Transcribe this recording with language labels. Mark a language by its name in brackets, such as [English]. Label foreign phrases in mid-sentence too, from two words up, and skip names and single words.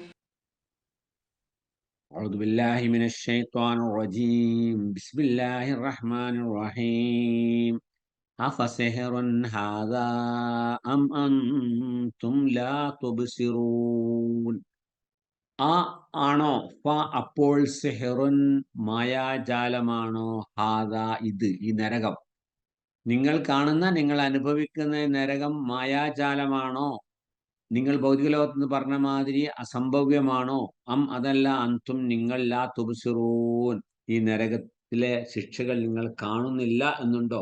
[Arabic] أعوذ بالله من الشيطان الرجيم. بسم الله الرحمن الرحيم. أفسحر هذا أم أنتم لا تبصرون. [Malayalam] ആണോ, അപ്പോൾ സിഹറുൻ, മായാജാലമാണോ, ഹാദ ഇത്, ഈ നരകം, നിങ്ങൾ കാണുന്ന, നിങ്ങൾ അനുഭവിക്കുന്ന നരകം മായാജാലമാണോ, നിങ്ങൾ ഭൗതിക ലോകത്ത് പറഞ്ഞ മാതിരി അസംഭവ്യമാണോ, അതല്ല അന്തും നിങ്ങൾ [Arabic] لا تبصرون, [Malayalam] ഈ നരകത്തിലെ ശിക്ഷകൾ നിങ്ങൾ കാണുന്നില്ല എന്നുണ്ടോ?